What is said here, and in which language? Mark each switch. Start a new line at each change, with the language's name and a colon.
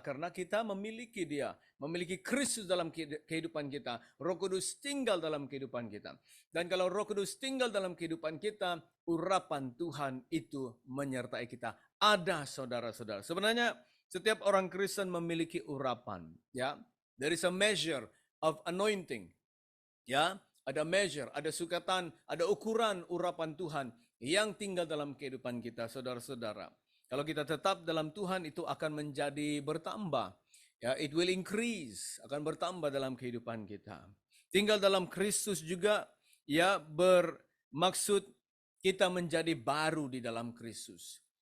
Indonesian: Karena kita memiliki dia. Memiliki Kristus dalam kehidupan kita. Roh Kudus tinggal dalam kehidupan kita. Dan kalau Roh Kudus tinggal dalam kehidupan kita, urapan Tuhan itu menyertai kita. Ada, saudara-saudara. Sebenarnya setiap orang Kristen memiliki urapan.
English: Ya, there is a measure of anointing.
Indonesian: Ya, ada measure, ada sukatan, ada ukuran urapan Tuhan yang tinggal dalam kehidupan kita, saudara-saudara. Kalau kita tetap dalam Tuhan, itu akan menjadi bertambah. Ya,
English: it will increase,
Indonesian: akan bertambah dalam kehidupan kita. Tinggal dalam Kristus juga, ya, bermaksud kita menjadi baru di dalam Kristus.